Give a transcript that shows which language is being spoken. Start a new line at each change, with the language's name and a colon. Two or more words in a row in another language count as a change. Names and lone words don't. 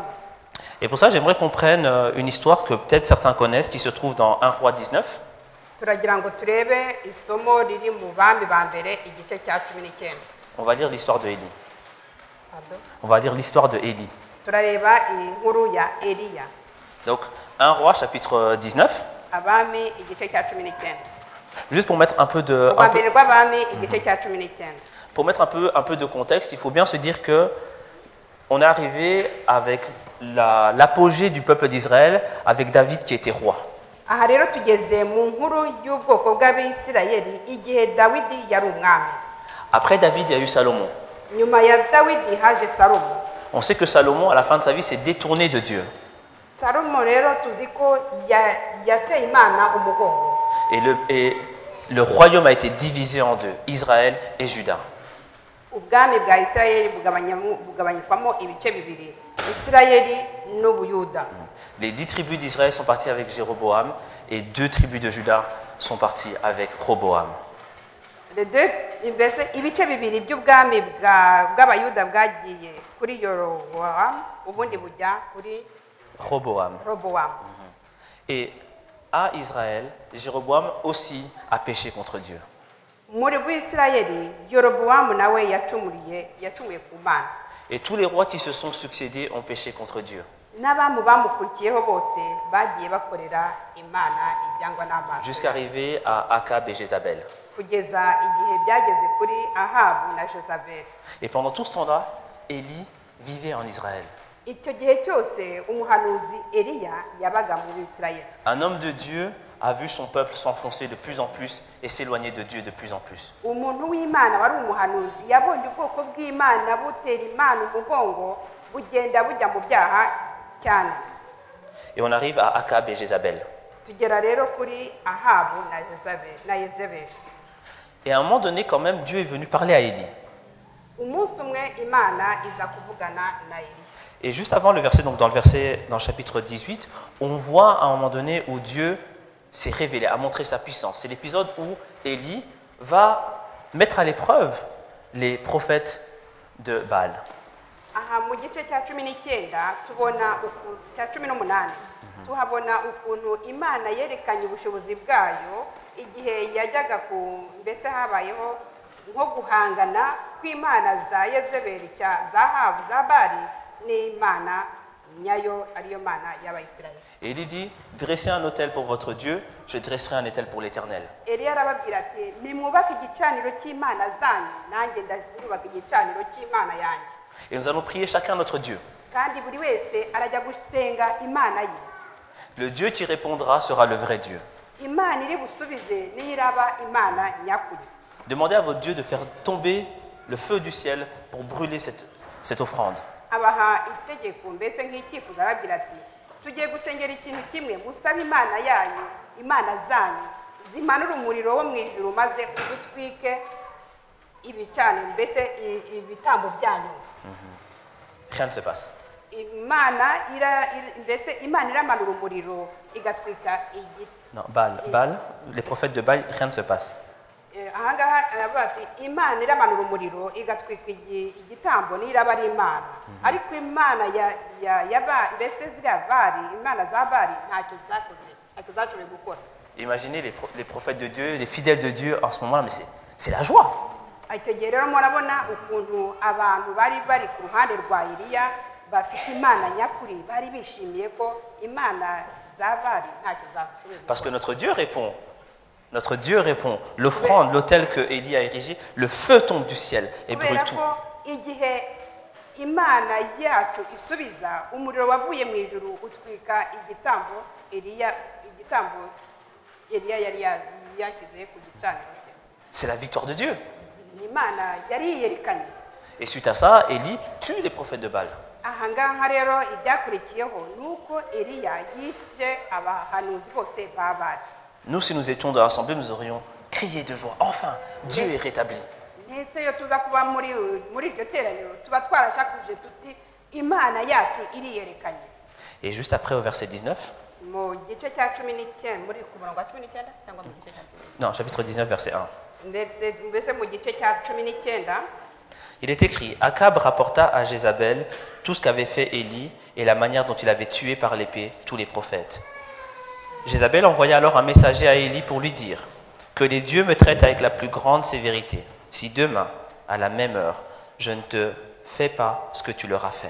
French: Et pour ça, j'aimerais qu'on prenne une histoire que peut-être certains connaissent, qui se trouve dans 1 Roi 19.
Kinyarwanda: Turagira ngo turebe isomo riri mu Bami ba mbere igice cya 19.
French: On va lire l'histoire de Élie. On va lire l'histoire de Élie.
Kinyarwanda: Turareba inkuru ya Eliya.
French: Donc, 1 Roi chapitre 19.
Kinyarwanda: Abami igice cya 19.
French: Juste pour mettre un peu de contexte, il faut bien se dire que on est arrivé avec l'apogée du peuple d'Israël, avec David qui était roi.
Kinyarwanda: Aha rero tugeze mu nkuru y'ubwoko bw'Abisirayeli igihe Dawidi yari umwami.
French: Après David, il y a eu Salomon.
Kinyarwanda: Nyuma ya Dawidi haje Salomo.
French: On sait que Salomon, à la fin de sa vie, s'est détourné de Dieu.
Kinyarwanda: Salomo rero tuzi ko yateye Imana umugongo.
French: Et le royaume a été divisé en deux, Israël et Juda.
Kinyarwanda: Ubwami bwa Isirayeli bugabanyikwamo ibice bibiri, Isirayeli n'Ubuyuda.
French: Les 10 tribus d'Israël sont parties avec Jéroboam et 2 tribus de Juda sont parties avec Roboam.
Kinyarwanda: Ibice bibiri by'ubwami bw'Abayuda bwagiye kuri Yeroboam, ubundi bujya kuri Roboam.
French: Et à Israël, Jéroboam aussi a péché contre Dieu.
Kinyarwanda: Muri bw'Isirayeli Yeroboam nawe yacumuye ku Mana.
French: Et tous les rois qui se sont succédés ont péché contre Dieu.
Kinyarwanda: n'abamu bamukurikiyeho bose bagiye bakorera imana ibyangwa n'amaso
French: jusqu'à arriver à Akab et Jézabel.
Kinyarwanda: kugeza igihe byageze kuri Ahabu na Jezabeli.
French: Et pendant tout ce temps-là, Élie vivait en Israël.
Kinyarwanda: icyo gihe cyose umuhanuzi Eliya yabaga mu Bisirayeli.
French: Un homme de Dieu a vu son peuple s'enfoncer de plus en plus et s'éloigner de Dieu de plus en plus.
Kinyarwanda: umuntu w'Imana wari umuhanuzi yabonye ubwoko bw'Imana butera Imana umugongo bugenda bujya mu byaha cyane.
French: Et on arrive à Akab et Jézabel.
Kinyarwanda: tugera rero kuri Ahabu na Yezebeli.
French: Et à un moment donné, quand même, Dieu est venu parler à Élie.
Kinyarwanda: umunsi umwe Imana iza kuvugana na Eliya.
French: Et juste avant le verset, donc dans le chapitre 18, on voit à un moment donné où Dieu s'est révélé, a montré sa puissance. C'est l'épisode où Élie va mettre à l'épreuve les prophètes de Baal.
Kinyarwanda: aha mu gice cya 19 tubona cya 18 tuhabona ukuntu Imana yerekanye ubushobozi bwayo igihe yajyaga mbese habayeho nko guhangana kw'Imana za Yezebeli za Ahabu za Bali n'Imana nyayo ariyo Mana y'Abayisirayeli.
French: Et il dit, dressez un autel pour votre Dieu, je dresserai un autel pour l'Éternel.
Kinyarwanda: Eliya arababwira ati nimwubake igicaniro cy'Imana zanyu nanjye ndubaka igicaniro cy'Imana yanjye.
French: Et nous allons prier chacun notre Dieu.
Kinyarwanda: kandi buri wese arajya gusenga Imana ye.
French: Le Dieu qui répondra sera le vrai Dieu.
Kinyarwanda: Imana iri busubize niyo iraba Imana nyakuri.
French: Demandez à votre Dieu de faire tomber le feu du ciel pour brûler cette offrande.
Kinyarwanda: abaha itegeko mbese nk'icyifuzo aragira ati tugiye gusengera ikintu kimwe musabe Imana yanyu Imana zanyu zimanura umuriro wo mu ijuru maze uzutwike ibicane mbese ibitambo byanyu.
French: Rien ne se passe.
Kinyarwanda: Imana iramanura umuriro igatwika
French: Non, Baal, les prophètes de Baal, rien ne se passe.
Kinyarwanda: ahangaha aravuga ati Imana iramanura umuriro igatwika igitambo n'iraba ari Imana. ariko Imana mbese ziriya Bali Imana za Bali ntacyo zakoze ntacyo zashoboye gukora.
French: Imaginez les prophètes de Dieu, les fidèles de Dieu en ce moment-là, mais c'est la joie.
Kinyarwanda: icyo gihe rero murabona ukuntu abantu bari ku ruhande rwa Eliya bafite Imana nyakuri bari bishimiye ko Imana za Bali ntacyo zashoboye.
French: Parce que notre Dieu répond. Notre Dieu répond. L'offrande, l'autel que Élie a érigé, le feu tombe du ciel et brûle tout.
Kinyarwanda: igihe Imana yacu isubiza umuriro wavuye mu ijuru utwika igitambo Eliya yari yashyize ku gicaniro cye.
French: C'est la victoire de Dieu.
Kinyarwanda: Imana yari yerekanye.
French: Et suite à ça, Élie tue les prophètes de Baal.
Kinyarwanda: ahangaha rero ibyakurikiyeho nuko Eliya yishe abahanuzi bose ba Bali.
French: Nous, si nous étions dans l'assemblée, nous aurions crié de joie. Enfin, Dieu est rétabli.
Kinyarwanda: ndetse iyo tuza kuba muri iryo teraniro tuba twarashakuje tuti Imana yacu iriyerekanye.
French: Et juste après, au verset 19.
Kinyarwanda: mu gice cya 19 muri ku murongo wa 19 cyangwa mu gice cya 19?
French: Non, chapitre 19, verset 1.
Kinyarwanda: mbese mu gice cya 19
French: Il est écrit, Akab rapporta à Jézabel tout ce qu'avait fait Élie et la manière dont il avait tué par l'épée tous les prophètes. Jézabel envoya alors un messager à Élie pour lui dire, que les dieux me traitent avec la plus grande sévérité, si demain, à la même heure, je ne te fais pas ce que tu leur as fait.